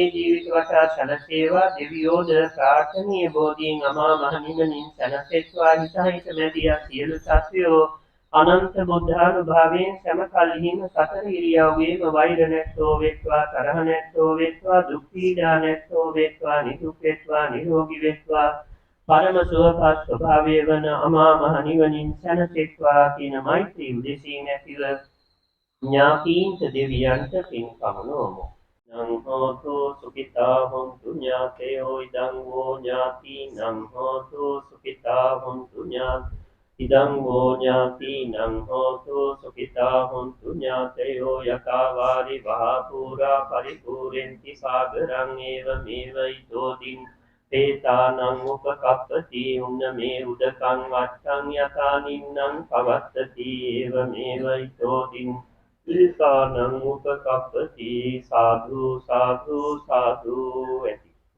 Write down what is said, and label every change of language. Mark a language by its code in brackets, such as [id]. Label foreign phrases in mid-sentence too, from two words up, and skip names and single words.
[si] ජීවිත වටා සැලසේවා දෙවියෝද ප්‍රාර්ථනීය බෝධියෙන් අමා මහ නිවනින් සැනසෙත්වා හිතහිත මැදියා සියලු සත්වයෝ අනන්ත බුද්ධානුභාවයෙන් සෑම කල්හිම සතර ඉරියව්වේම වෛර නැත්තෝ වෙත්වා තරහ නැත්තෝ වෙත්වා දුක් පීඩා නැත්තෝ වෙත්වා නිදුක් වෙත්වා නිරෝගී වෙත්වා පරම සුවපත් ස්වභාවය වන අමා මහ නිවනින් සැනසෙත්වා කියන මෛත්‍රී උදෙසින් ඇතිව ඥාතීන්ට දෙවියන්ට පින් පමුණුවමු. [pi] නං හෝතු සුඛිතා හොන්තු ඥාතයෝ ඉදං වූ ඥාතීනං හෝතු සුඛිතා හොන්තු ඉදං වූ ඥාතීනං හෝතු සුඛිතා හොන්තු ඥාතයෝ යතා වාරි වහා පුරා පරිපූර්ණති සාගරං ඒවමේව ඉදෝදින් තේතානං උපකප්පති උන්න මේ උදකං වත්තං යතා නින්නං පවත්තති ඒවමේව ඉදෝදින් තේතානං උපකප්පති සාදු සාදු සාදු ඇති.